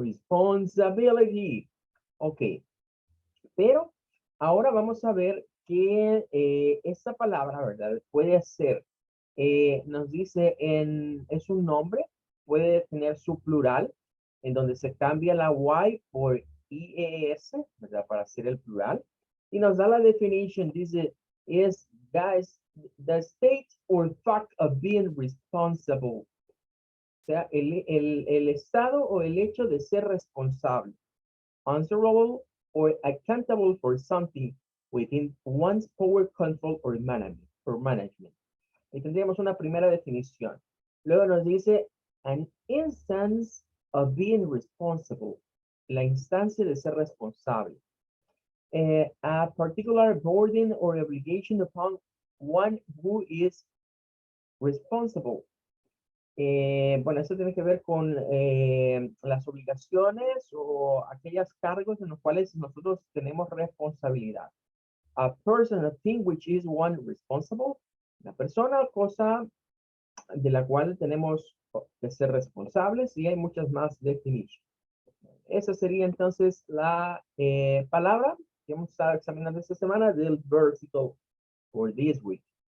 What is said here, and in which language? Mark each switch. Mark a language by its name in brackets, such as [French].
[Spanish] Responsibility. Ok. Pero ahora vamos a ver que esta palabra, ¿verdad? Puede ser, nos dice, es un nombre, puede tener su plural, en donde se cambia la Y por IES, ¿verdad? Para hacer el plural. Y nos da la definition, dice, [English] is the state or fact of being responsible. [Spanish] O sea, el estado o el hecho de ser responsable. [English] Answerable or accountable for something within one's power, control or management. [Spanish] Y tendríamos una primera definición. Luego nos dice [English] an instance of being responsible. [Spanish] La instancia de ser responsable. [English] A particular burden or obligation upon one who is responsible. [Spanish] Bueno, eso tiene que ver con las obligaciones o aquellos cargos en los cuales nosotros tenemos responsabilidad. [English] A person, a thing which is one responsible. [Spanish] La persona o cosa de la cual tenemos que ser responsables, y hay muchas más definiciones. Esa sería entonces la palabra que hemos estado examinando esta semana del vertical [English] for this week.